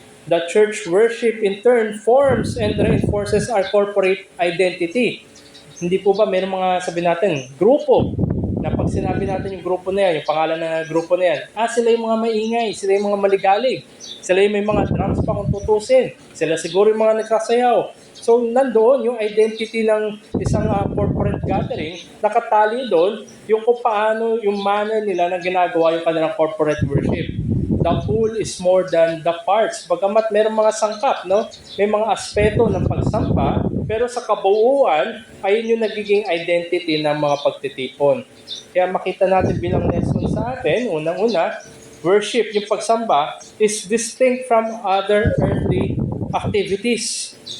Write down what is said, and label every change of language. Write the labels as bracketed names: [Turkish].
[English] The church worship in turn forms and reinforces our corporate identity. [Filipino] Hindi po ba mayroong mga sabi natin, grupo, na pag sinabi natin yung grupo na yan, yung pangalan ng grupo na yan, sila yung mga maingay, sila yung mga maligalig, sila yung may mga drums pa kung tutusin, sila siguro yung mga nagsasayaw. So nandoon yung identity ng isang corporate gathering, nakatali doon yung kung paano yung manner nila na ginagawa yung kanilang corporate worship. [English] The whole is more than the parts. [Filipino] Bagamat mayroong mga sangkap, no? May mga aspeto ng pagsamba, pero sa kabuuan, ayun yung nagiging identity ng mga pagtitipon. Kaya makita natin bilang lesson sa atin, unang-una, worship, yung pagsamba, [English] is distinct from other earthly activities.